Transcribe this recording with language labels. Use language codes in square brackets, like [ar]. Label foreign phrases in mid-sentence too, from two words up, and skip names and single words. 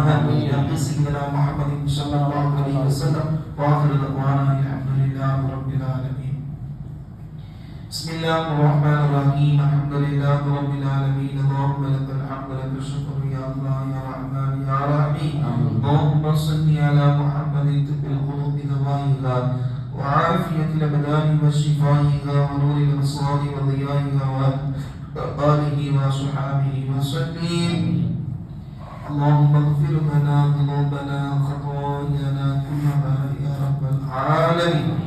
[ar] سيدنا محمد صلى الله عليه وسلم وآخر دعوانا الحمد لله رب العالمين. بسم الله الرحمن الرحيم. الحمد لله رب العالمين. اللهم لك الحمد لك الشكر يا الله يا رحمن يا رحيم. اللهم صل على محمد طب القلوب ودوائها وعافية الأبدان وشفائها ونور الأبصار وضيائها وآله وصحبه وسلم. اللهم اغفر لنا ذنوبنا خطايانا كلها يا رب العالمين.